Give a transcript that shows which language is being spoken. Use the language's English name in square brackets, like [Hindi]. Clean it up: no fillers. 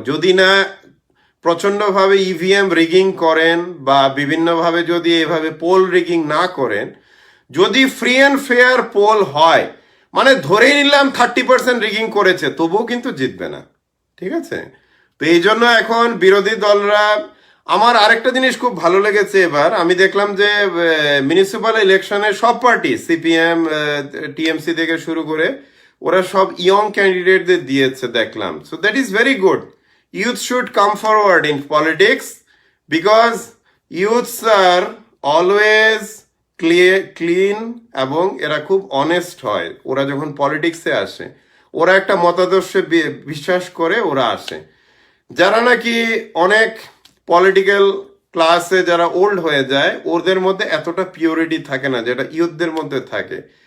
[Bangla] যদি না প্রচন্ডভাবে EVM rigging করেন বা বিভিন্নভাবে যদি এভাবে পোল রিগিং না করেন, যদি [English] free and fair poll [Bangla] হয়, মানে ধরেই নিলাম 30% রিগিং করেছে, তবুও কিন্তু জিতবে না, ঠিক আছে? তো এই জন্য এখন বিরোধী দলরা, আমার আরেকটা জিনিস খুব ভালো লেগেছে এবার, আমি দেখলাম যে মিউনিসিপ্যাল ইলেকশনে সব পার্টি, সিপিএম, টিএমসি থেকে শুরু করে, ওরা সব ইয়ং ক্যান্ডিডেটদের দিয়েছে দেখলাম। [English] So that is very good. Youth should come forward in politics because youths are always [Bangla] clean এবং এরা খুব অনেস্ট হয়। ওরা যখন পলিটিক্সে আসে ওরা একটা মতাদর্শে বিশ্বাস করে ওরা আসে। যারা নাকি অনেক পলিটিক্যাল ক্লাসে যারা ওল্ড হয়ে যায় ওদের মধ্যে এতটা পিওরিটি থাকে না যেটা ইয়ুথদের মধ্যে থাকে।